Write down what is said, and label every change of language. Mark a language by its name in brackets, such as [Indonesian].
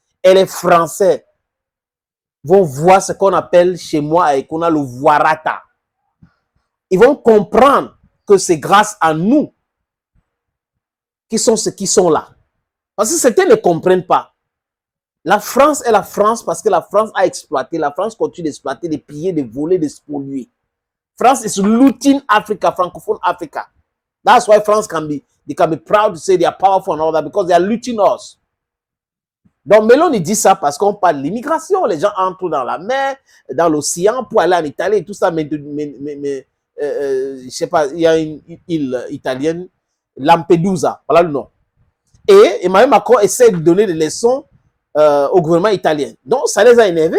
[French] Et les Français vont voir ce qu'on appelle chez moi et qu'on a le voirata. Ils vont comprendre que c'est grâce à nous qui sont ceux qui sont là. Parce que certains ne comprennent pas. La France est la France parce que la France a exploité. La France continue d'exploiter, de piller, de voler, de spolier. [English] France is looting Africa, francophone Africa. That's why France can be proud to say they are powerful and all that because they are looting us. [French] Donc Meloni dit ça parce qu'on parle de l'immigration. Les gens entrent dans la mer, dans l'océan pour aller en Italie et tout ça. Mais je sais pas, il y a une île italienne, Lampedusa, voilà le nom. Et Emmanuel Macron essaie de donner des leçons au gouvernement italien. Donc, ça les a énervés.